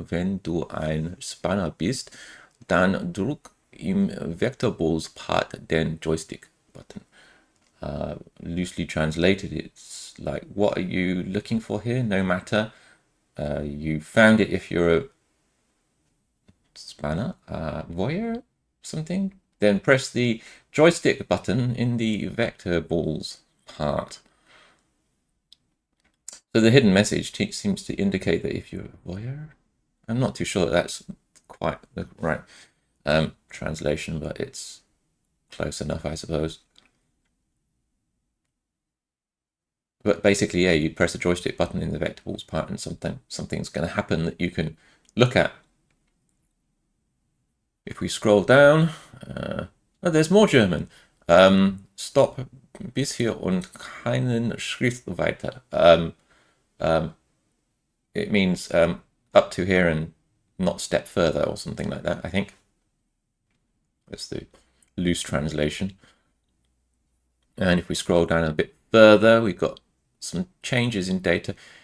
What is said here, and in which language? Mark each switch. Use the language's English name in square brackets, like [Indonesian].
[German] Wenn du ein Spanner bist, dann drück im Vectorballs Part den Joystick button. [English] Loosely translated, it's like, what are you looking for here? No matter. You found it if you're a spanner, voyeur, something. Then press the joystick button in the vector balls part. So the hidden message seems to indicate that if you're a voyeur, I'm not too sure that that's quite the right translation, but it's close enough, I suppose. But basically, yeah, you press the joystick button in the vector balls part, and something's going to happen that you can look at. If we scroll down, there's more German. [German] Stop bis hier und keinen Schritt weiter. [English] It means up to here and not step further, or something like that, I think. That's the loose translation. And if we scroll down a bit further, we've got some changes in data.